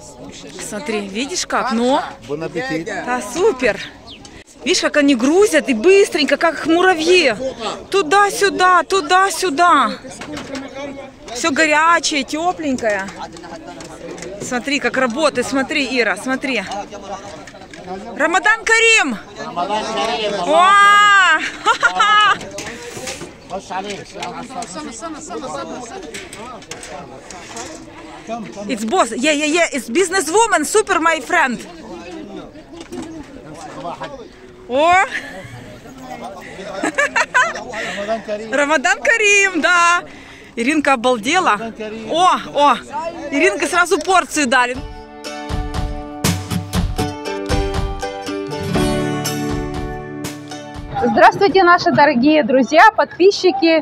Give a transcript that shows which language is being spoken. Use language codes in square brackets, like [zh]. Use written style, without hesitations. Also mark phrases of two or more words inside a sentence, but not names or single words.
[ru] Смотри, видишь как? Ну, [fr] Bon appétit. [ru] да, супер. Видишь, как они грузят и быстренько, как муравьи. Туда-сюда, туда-сюда. Все горячее, тепленькое. Смотри, как работает. Смотри, Ира, смотри. [ar] رمضان كريم! رمضان كريم. [ru] Вау! [en] It's boss. Yeah. It's businesswoman, super my friend. [ru] О! [ar] رمضان كريم, [ru] да. Иринка обалдела. О! Иринка сразу порцию дали. Здравствуйте, наши дорогие друзья, подписчики.